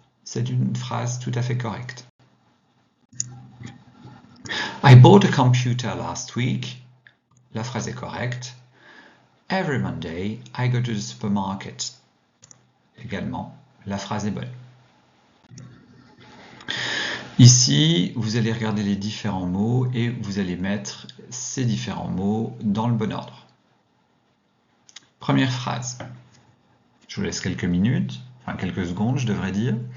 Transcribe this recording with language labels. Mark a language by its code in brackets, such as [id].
[fr] C'est une phrase tout à fait correcte. [en] I bought a computer last week. [fr] La phrase est correcte. [en] Every Monday, I go to the supermarket. [fr] Également, la phrase est bonne. Ici, vous allez regarder les différents mots et vous allez mettre ces différents mots dans le bon ordre. Première phrase. Je vous laisse quelques minutes, enfin quelques secondes, je devrais dire.